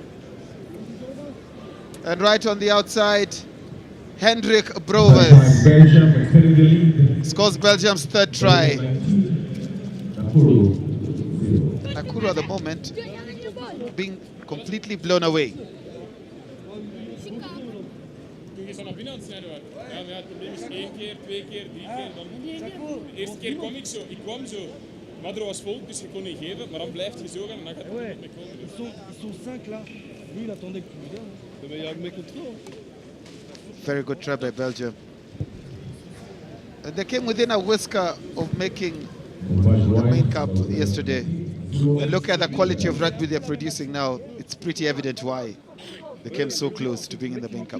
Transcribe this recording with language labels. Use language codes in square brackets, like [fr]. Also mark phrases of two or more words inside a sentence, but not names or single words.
[en] and right on the outside, Hendrik Brovers scores Belgium's third try. Nakuru at the moment being completely blown away. [nl] Maar er was volk, dus je kon niet geven, maar dan blijft je zo gaan en dan gaat het niet komen. [fr] Ils sont 5 là. Lui, il attendait que tu viennes. Mais il y a mes contrôles. [en] Very good try by Belgium. They came within a whisker of making the main cup yesterday. And look at the quality of rugby they're producing now. It's pretty evident why they came so close to being in the main cup.